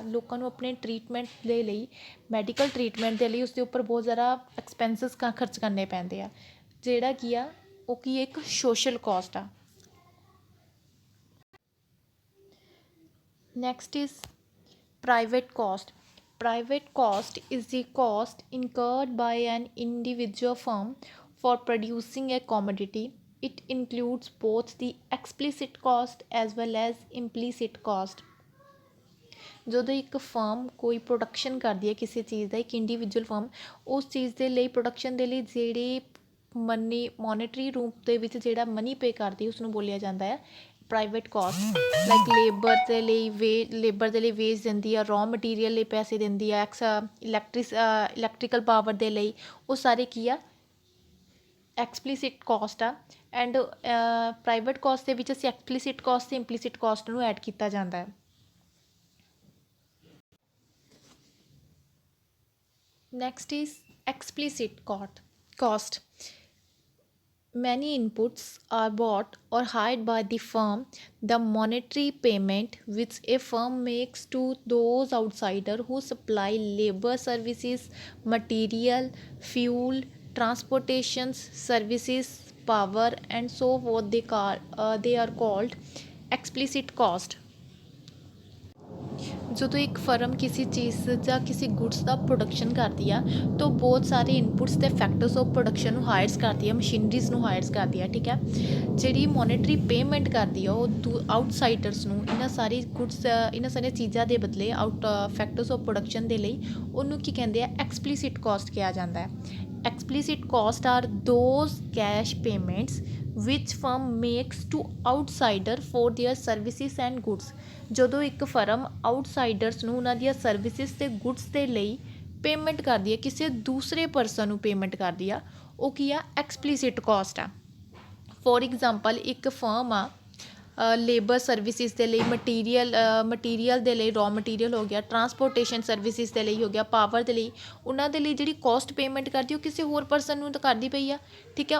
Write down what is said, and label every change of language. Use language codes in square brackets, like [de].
[pa] ਲੋਕਾਂ ਨੂੰ ਆਪਣੇ ਟਰੀਟਮੈਂਟ ਦੇ ਲਈ, ਮੈਡੀਕਲ ਟਰੀਟਮੈਂਟ ਦੇ ਲਈ ਉਸਦੇ ਉੱਪਰ ਬਹੁਤ ਜ਼ਿਆਦਾ ਐਕਸਪੈਂਸਿਸ ਖਰਚ ਕਰਨੇ ਪੈਂਦੇ ਆ, ਜਿਹੜਾ ਕੀ ਆ ਉਹ ਕੀ ਇੱਕ ਸੋਸ਼ਲ ਕੋਸਟ ਆ। [en] Next is private cost. Private cost is the cost incurred by an individual firm for producing a commodity. It includes both the explicit cost as well as implicit cost. [pa] ਜਦੋਂ ਇੱਕ firm ਕੋਈ production ਕਰਦੀ ਹੈ ਕਿਸੇ ਚੀਜ਼ ਦਾ, ਇੱਕ individual firm ਉਸ ਚੀਜ਼ ਦੇ ਲਈ, ਪ੍ਰੋਡਕਸ਼ਨ ਦੇ ਲਈ ਜਿਹੜੀ ਮੋਨੇਟਰੀ ਰੂਪ ਦੇ ਵਿੱਚ ਜਿਹੜਾ ਮਨੀ ਪੇ ਕਰਦੀ ਉਸਨੂੰ ਬੋਲਿਆ ਜਾਂਦਾ ਹੈ ਪ੍ਰਾਈਵੇਟ ਕਾਸਟ। ਲਾਈਕ ਲੇਬਰ ਦੇ ਲਈ ਵੇਜ ਦਿੰਦੀ ਆ, ਰॉ ਮਟੀਰੀਅਲ ਲਈ ਪੈਸੇ ਦਿੰਦੀ ਆ, ਇਲੈਕਟ੍ਰੀਕਲ ਪਾਵਰ ਦੇ ਲਈ, ਉਹ ਸਾਰੇ ਕੀ ਆ ਐਕਸਪਲੀਸਿਟ ਕਾਸਟ ਆ। ਐਂਡ ਪ੍ਰਾਈਵੇਟ ਕਾਸਟ ਦੇ ਵਿੱਚ ਅਸੀਂ ਐਕਸਪਲੀਸਿਟ ਕਾਸਟ ਅਤੇ ਇੰਪਲੀਸਿਟ ਕਾਸਟ ਨੂੰ ਐਡ ਕੀਤਾ ਜਾਂਦਾ ਹੈ। [en] Next is explicit cost. Many inputs are bought or hired by the firm. The monetary payment which a firm makes to those outsiders who supply labor, services, material, fuel, transportation services, power, and so forth, they are called explicit cost. [pa] ਜਦੋਂ ਇੱਕ firm ਕਿਸੇ ਚੀਜ਼ ਜਾਂ ਕਿਸੇ goods ਦਾ production ਕਰਦੀ ਆ ਤਾਂ ਬਹੁਤ ਸਾਰੇ ਇਨਪੁਟਸ ਅਤੇ ਫੈਕਟਰਸ ਆਫ ਪ੍ਰੋਡਕਸ਼ਨ ਨੂੰ ਹਾਇਰਸ ਕਰਦੀ ਆ, ਮਸ਼ੀਨਰੀਜ਼ ਨੂੰ ਹਾਇਰਸ ਕਰਦੀ ਆ, ਠੀਕ ਹੈ। ਜਿਹੜੀ ਮੋਨੇਟਰੀ ਪੇਮੈਂਟ ਕਰਦੀ ਆ ਉਹ ਆਊਟਸਾਈਡਰਸ ਨੂੰ ਇਹਨਾਂ ਸਾਰੀ ਗੁਡਸ, ਇਹਨਾਂ ਸਾਰੀਆਂ ਚੀਜ਼ਾਂ ਦੇ ਬਦਲੇ ਫੈਕਟਰਸ ਆਫ ਪ੍ਰੋਡਕਸ਼ਨ ਦੇ ਲਈ ਉਹਨੂੰ ਕੀ ਕਹਿੰਦੇ ਆ ਐਕਸਪਲੀਸਿਟ ਕਾਸਟ ਕਿਹਾ ਜਾਂਦਾ ਹੈ। [en] Explicit cost are those cash payments which firm makes to outsider for their services and goods. [pa] ਜਦੋਂ ਇੱਕ ਫਰਮ ਆਊਟਸਾਈਡਰਸ ਨੂੰ ਉਹਨਾਂ ਦੀਆਂ ਸਰਵਿਸਿਜ਼ ਅਤੇ ਗੁੱਡਸ ਦੇ ਲਈ ਪੇਮੈਂਟ ਕਰਦੀ ਹੈ, ਕਿਸੇ ਦੂਸਰੇ ਪਰਸਨ ਨੂੰ ਪੇਮੈਂਟ ਕਰਦੀ ਆ, ਉਹ ਕੀ ਆ ਐਕਸਪਲੀਸਿਟ ਕਾਸਟ ਆ। ਫੋਰ ਐਗਜ਼ਾਮਪਲ ਇੱਕ ਫਰਮ ਆ ਲੇਬਰ ਸਰਵਿਸਿਜ਼ ਦੇ ਲਈ, ਮਟੀਰੀਅਲ ਦੇ ਲਈ, ਰॉ ਮਟੀਰੀਅਲ ਹੋ ਗਿਆ, ਟਰਾਂਸਪੋਰਟੇਸ਼ਨ ਸਰਵਿਸਿਜ਼ ਦੇ ਲਈ ਹੋ ਗਿਆ, ਪਾਵਰ ਦੇ ਲਈ, ਉਹਨਾਂ ਦੇ ਲਈ ਜਿਹੜੀ ਕੋਸਟ ਪੇਮੈਂਟ ਕਰਦੀ ਉਹ ਕਿਸੇ ਹੋਰ ਪਰਸਨ ਨੂੰ ਤਾਂ ਕਰਦੀ ਪਈ ਆ, ਠੀਕ ਆ।